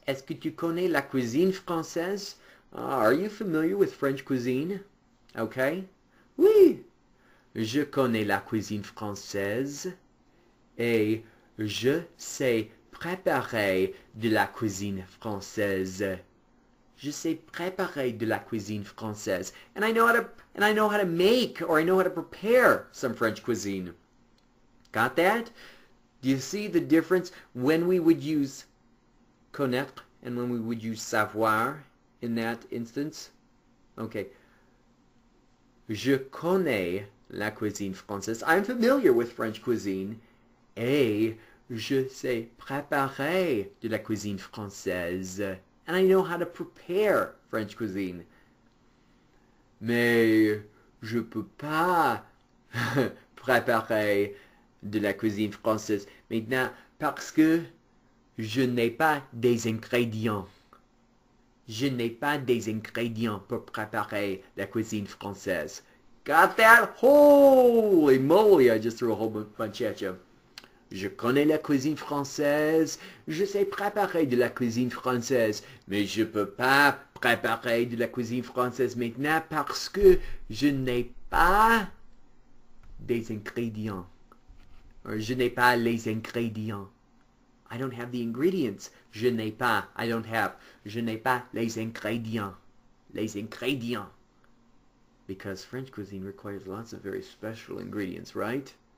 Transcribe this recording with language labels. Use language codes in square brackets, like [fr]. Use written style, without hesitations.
[fr] Est-ce que tu connais la cuisine française? [en] Are you familiar with French cuisine? Okay? [fr] Oui, je connais la cuisine française et je sais préparer de la cuisine française. Je sais préparer de la cuisine française, [en] and I know how to make, or I know how to prepare some French cuisine. Got that? Do you see the difference when we would use connaître and when we would use savoir in that instance? Okay. [fr] Je connais la cuisine française. [en] I'm familiar with French cuisine. [fr] Et je sais préparer de la cuisine française. [en] And I know how to prepare French cuisine. [fr] Mais je peux pas préparer de la cuisine française maintenant parce que je n'ai pas des ingrédients. Je n'ai pas des ingrédients pour préparer la cuisine française. [en] Got that? Holy moly, I just threw a whole bunch at you. [fr] Je connais la cuisine française. Je sais préparer de la cuisine française. Mais je peux pas préparer de la cuisine française maintenant parce que je n'ai pas des ingrédients. Or je n'ai pas les ingrédients. [en] I don't have the ingredients. [fr] Je n'ai pas. [en] I don't have. [fr] Je n'ai pas les ingrédients. Les ingrédients. [en] Because French cuisine requires lots of very special ingredients, right?